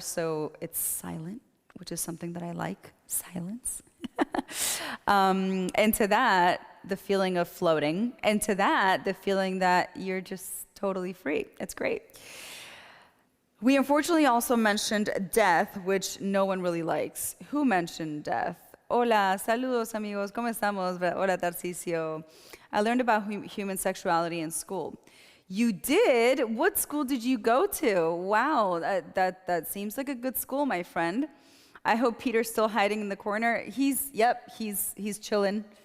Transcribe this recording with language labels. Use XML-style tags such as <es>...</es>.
<en>So it's silent, which is something that I like. Silence. And to that, the feeling of floating, and to that, the feeling that you're just totally free. It's great. We unfortunately also mentioned death, which no one really likes. Who mentioned death?</en> <es>Hola, saludos amigos, ¿cómo estamos? Hola, Tarcisio.</es> <en>I learned about human sexuality in school. You did? What school did you go to? Wow, that seems like a good school, my friend. I hope Peter's still hiding in the corner. He's chilling.</en>